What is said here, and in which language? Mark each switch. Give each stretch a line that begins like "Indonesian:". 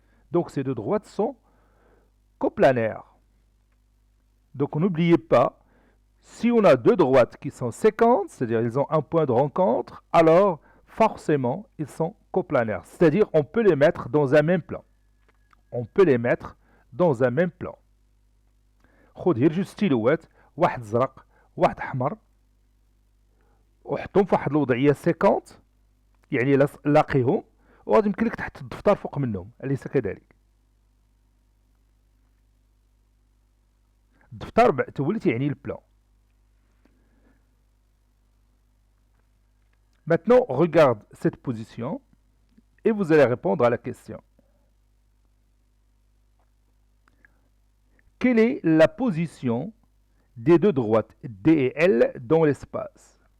French: Donc ces deux droites sont coplanaires. Donc n'oubliez pas, si on a deux droites qui sont séquentes, c'est-à-dire ils ont un point de rencontre, alors forcément ils sont coplanaires. C'est-à-dire on peut les mettre dans un même plan. On peut les mettre dans un même plan.
Arabic: خذ هي جوج ستيلوات واحد زرق واحد احمر وحطهم في واحد الوضعيه سيكونت يعني لاقيهم وغادي يمكن لك تحط الدفتر فوق منهم أليس كذلك؟ الدفتر تولي يعني البلان.
French: Maintenant, regarde cette position et vous allez répondre à la question. Quelle est la position des deux droites D et L dans l'espace?